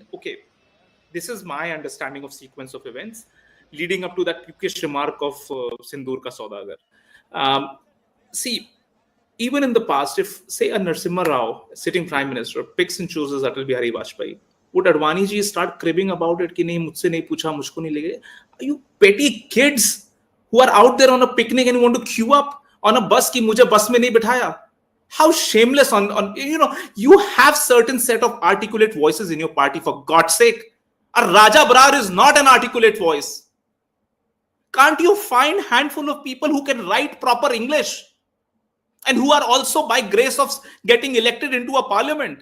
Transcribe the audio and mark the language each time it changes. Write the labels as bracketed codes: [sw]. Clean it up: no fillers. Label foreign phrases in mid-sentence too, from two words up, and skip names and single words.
[en] Okay, this is my understanding of sequence of events leading up to that pukish remark of [hi] सिंदूर का सौदागर. [en] See, even in the past, if, say, a Narasimha Rao, sitting prime minister, picks and chooses Atal Bihari Vajpayee, would Advani ji start cribbing about it? [hi] कि नहीं, मुझसे नहीं पूछा, मुझको नहीं लेगे? [en] Are you petty kids who are out there on a picnic and you want to queue up on a bus [hi] कि मुझे बस में नहीं बिठाया? [en] How shameless you have certain set of articulate voices in your party, for God's sake. A Raja Brar is not an articulate voice. Can't you find handful of people who can write proper English and who are also, by grace of getting elected into a parliament?